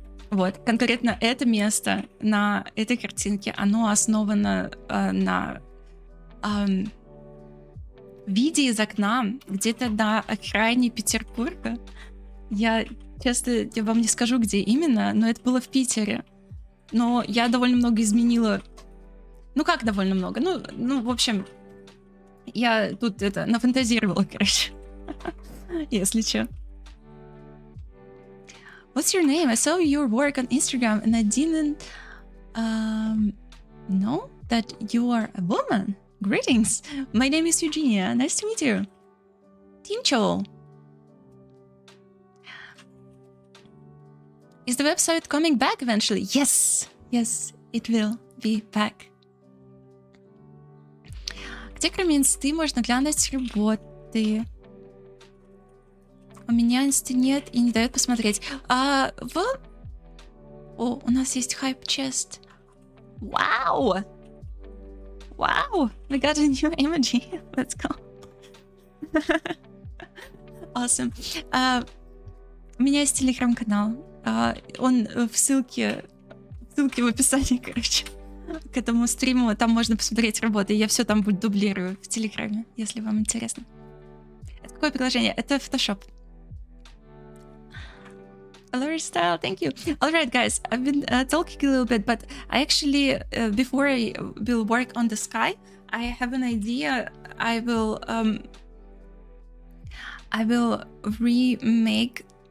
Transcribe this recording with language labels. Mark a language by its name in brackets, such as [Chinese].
[Russian] Вот, конкретно это место на этой картинке, оно основано на виде из окна где-то на окраине Петербурга. Я вам не скажу, где именно, но это было в Питере. Но я довольно много изменила. Ну как довольно много? Ну в общем, я тут нафантазировала, короче. Если чё. [English] What's your name? I saw your work on Instagram and I didn't know that you are a woman. Greetings. My name is Eugenia. Nice to meet you. Tincho. Is the website coming back eventually? Yes. Yes, it will be back. [Russian] Где кроме инсты можно глянуть работы? У меня инсты нет и не дает посмотреть. О, у нас есть хайп-чест. Вау! Вау! [English] We got a new emoji. Let's go. Awesome. [Russian] У меня есть телеграм-канал. Он в ссылке в описании, короче, к этому стриму. Там можно посмотреть работы. Я все там дублирую в телеграме, если вам интересно. Это какое приложение? Это Photoshop. [English] Alert style, thank you. All right, guys, I've been talking a little bit, but I actually, before I will work on the sky, I have an idea. I will remake